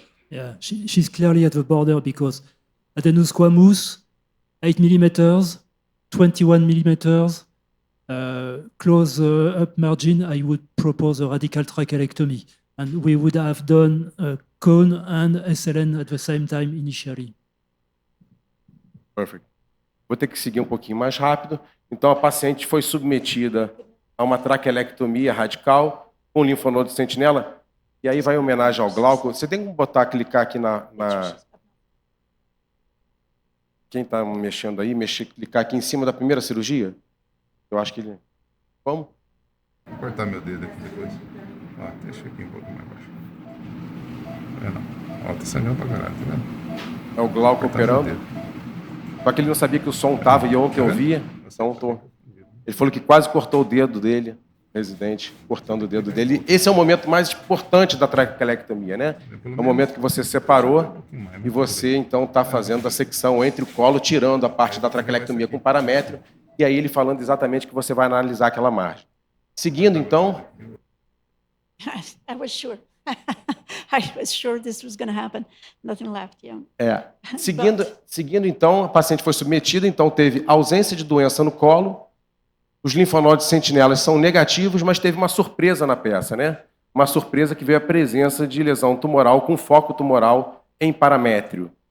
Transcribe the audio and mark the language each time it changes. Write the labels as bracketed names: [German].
[English] Yeah, she's clearly at the border because adenosquamous, 8 millimeters, 21 millimeters, close up margin, I would propose a radical trachelectomy. And we would have done cone and SLN at the same time initially. Perfect. [Portuguese] Vou ter que seguir um pouquinho mais rápido. Então, a paciente foi submetida a uma traquelectomia radical com linfonodo de sentinela. E aí vai em homenagem ao Glauco. Você tem que clicar aqui na... Quem está mexendo aí, clicar aqui em cima da primeira cirurgia? Eu acho que ele... Vamos? Vou cortar meu dedo aqui depois. Ó, deixa aqui um pouco mais baixo. Não. Ó, tá sangrando pra caralho, tá vendo? É o Glauco operando. Só que ele não sabia que o som tava e eu ontem ouvia. Então, ele falou que quase cortou o dedo dele, residente, cortando o dedo dele. Esse é o momento mais importante da traquelectomia, né? É o momento que você separou e você, então, está fazendo a secção entre o colo, tirando a parte da traquelectomia com paramétrio, e aí ele falando exatamente que você vai analisar aquela margem. Seguindo, então... [English] I was sure. I was sure this was going to happen. Nothing left, yeah. [Portuguese] Seguindo, então, a paciente foi submetida, então teve ausência de doença no colo, os linfonodos sentinelas são negativos, mas teve uma surpresa na peça, né? Uma surpresa que veio a presença de lesão tumoral com foco tumoral em paramétrio.